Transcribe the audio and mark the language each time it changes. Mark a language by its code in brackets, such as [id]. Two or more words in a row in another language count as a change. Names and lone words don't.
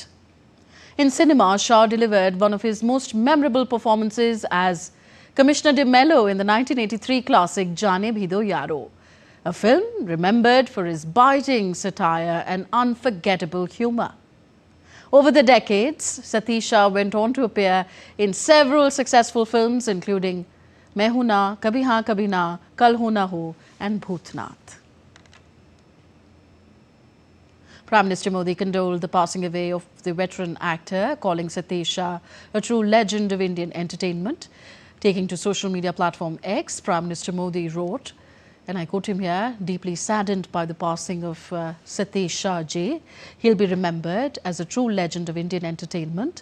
[en] In cinema, Shah delivered one of his most memorable performances as Commissioner de Mello in the 1983 classic Jaane Bhi Do Yaro, a film remembered for his biting satire and unforgettable humour. Over the decades, Satish Shah went on to appear in several successful films, including Main Hoon Na, Kabhi Haan Kabhi Na, Kal Ho Na Ho and Bhootnath. Prime Minister Modi condoled the passing away of the veteran actor, calling Satish Shah a true legend of Indian entertainment. Taking to social media platform X, Prime Minister Modi wrote, and I quote him here, deeply saddened by the passing of Satish Shah ji. He'll be remembered as a true legend of Indian entertainment.